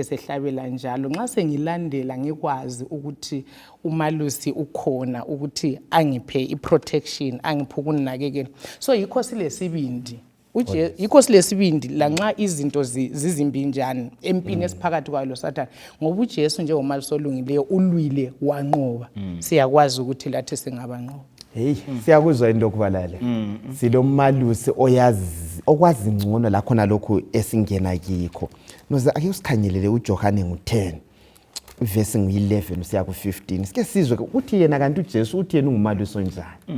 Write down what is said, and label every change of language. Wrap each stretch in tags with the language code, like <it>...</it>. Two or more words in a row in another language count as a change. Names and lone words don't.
<nd>esehlabela njalo nxa sengilandela ngikwazi ukuthi umalusi ukhona ukuthi angiphe iprotection angiphe ukunakekela so yikho silesibindi yikho silesibindi lanxa izinto zizimbi njani empini esiphakathi kwayo loSathane ngoba uJesu njengomalusi olungileyo ulwile wanqoba siyakwazi ukuthi lathi singabanqoba hey siyakuzwa into okubalale silomalusi okwazi ngcono la khona lokho esingena kikho noze ake usikhangelele uJohane ngo10 verse ngu11 usiya ku15 sike sizwe ukuthi yena kanti uJesu uthi yena ungumalusi onjani</nd>